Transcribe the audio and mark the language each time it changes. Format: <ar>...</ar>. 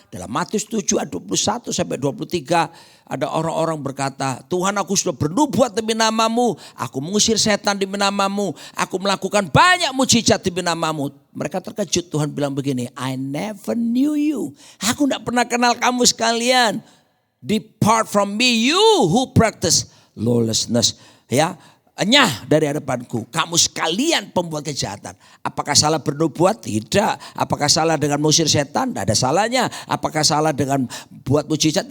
<id>Dalam Matius 7 ayat 21 sampai 23 ada orang-orang berkata, Tuhan aku sudah bernubuat demi namamu. Aku mengusir setan demi namamu. Aku melakukan banyak mujizat demi namamu. Mereka terkejut, Tuhan bilang begini,</id> <en>I never knew you.</en> <id>Aku tidak pernah kenal kamu sekalian.</id> <en>Depart from me you who practice lawlessness.</en> <id>Ya. Enyah dari hadapanku, kamu sekalian pembuat kejahatan. Apakah salah bernubuat? Tidak. Apakah salah dengan mengusir setan? Tidak ada salahnya. Apakah salah dengan buat mujizat?</id>